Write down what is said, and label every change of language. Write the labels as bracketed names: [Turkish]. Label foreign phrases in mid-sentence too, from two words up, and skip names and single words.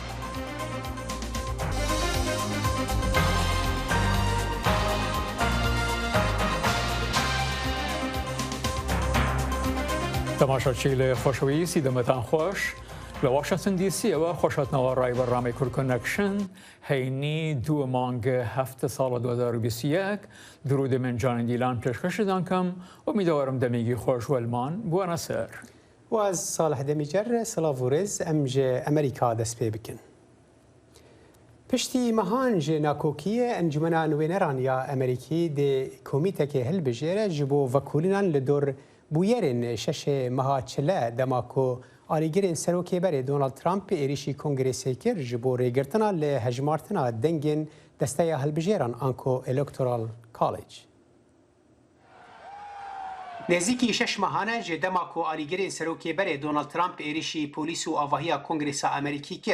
[Central Kurdish] تەماشاچی لە خۆشەویستی دەمەتان خۆش لە واشنگتن دیسیەوە خۆشەتنەوە ڕای بەڕامی کورد کۆنەکشن هەینی 2 مانگە 7 ساڵە 2021 درود من جانی دیلان پێشکەشتان کەم ئومیدوارم دەمێکی خۆش وەلمان بوونە سەر. واز صالح دەمیجەر سڵاو و ڕێز ئەمژێ ئەمریکا دەست پێ بکەن. [Kurdish] پشتی مەهان ژێ ناکۆکیە ئەنجومەنا نوێنەران یا ئەمریکی دێ کۆمیتەکێ هەلبژێرە ji بۆ vekûlînan li dor bûyerên şeşê meha çile demako alîgirên serokêberê Donald Trump êrişî Kongrêsê kir ji bo rêgirtina li hejmartina dengên desteya hilbijêran Anko [English] Electoral College. [Kurdish] Nêzîkî 6 mehane ji dema ku alîgirên serokêberê Donald Trump êrişî polîs û avahiya Kongrêsa Amerîkî kir.